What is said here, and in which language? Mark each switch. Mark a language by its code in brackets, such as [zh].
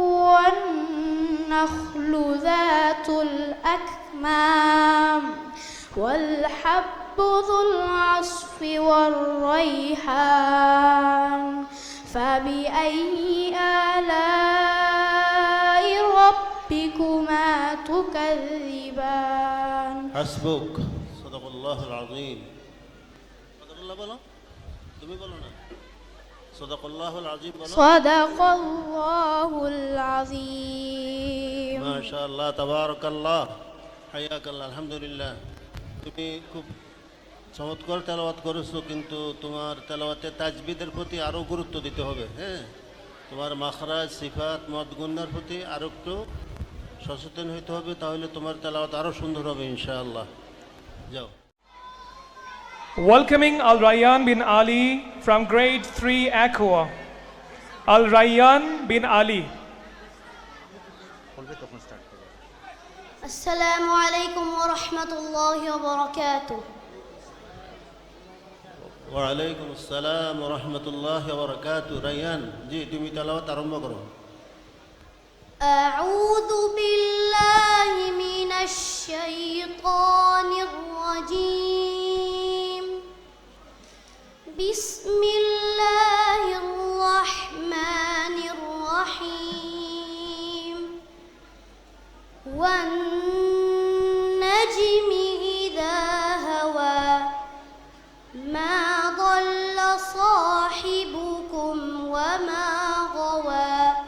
[ar] والنخل ذات الأكمام والحب ذو العصف والريحان فبأي آلاء ربكما تكذبان حسبك صدق الله العظيم. صدق الله [bn] বলো তুমি বলো না [ar] صدق الله العظيم [bn] বলো [ar] صدق الله العظيم. ما شاء الله تبارك الله حياك الله الحمد لله. [bn] তুমি খুব চমৎকার তেলাওয়াত করেছো, কিন্তু তোমার তেলাওয়াতে তাজবিদের প্রতি আরও গুরুত্ব দিতে হবে। হ্যাঁ, তোমার মাখরাজ সিফাত মদগুন্নার প্রতি আরও একটু সচেতন হইতে হবে, তাহলে তোমার তেলাওয়াত আরও সুন্দর হবে ইনশাআল্লাহ। যাও। [en] Welcoming Al Rayyan bin Ali from grade 3 Aqua. Al Rayyan bin Ali. [ar] السلام عليكم ورحمة الله وبركاته. ওয়ালাইকুম আসসালাম ওয়া রাহমাতুল্লাহি ওয়া বারাকাতুহু। [bn] রায়্যান জি তুমি তেলাওয়াত আরম্ভ করো। [ar] أعوذ بالله من الشيطان الرجيم بسم الله الرحمن الرحيم والنجم إذا هوى ما ضل صاحبكم وما غوى